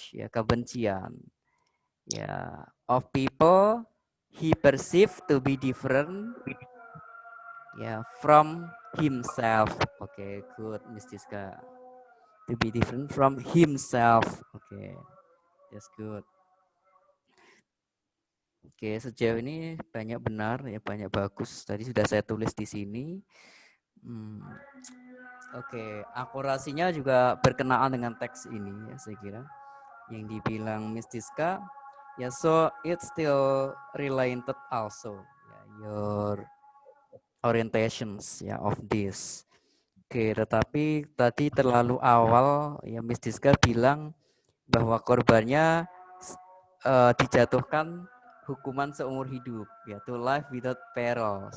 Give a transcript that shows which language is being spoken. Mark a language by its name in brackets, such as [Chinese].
[Indonesian] Ya, kebencian. [English] Ya, of people he perceived to be different. Ya, from himself. Oke, good, Miss Diska. To be different from himself. Oke, that's good. [Indonesian] Oke, sejauh ini banyak benar ya, banyak bagus. Tadi sudah saya tulis di sini. Oke, akurasinya juga berkenaan dengan teks ini ya, saya kira. Yang dibilang [English] Miss Diska, ya, so it's still related also ya, your orientations ya of this. [Indonesian] Oke, tetapi tadi terlalu awal ya Miss Diska bilang bahwa korbannya dijatuhkan hukuman seumur hidup, yaitu [English] life without parole.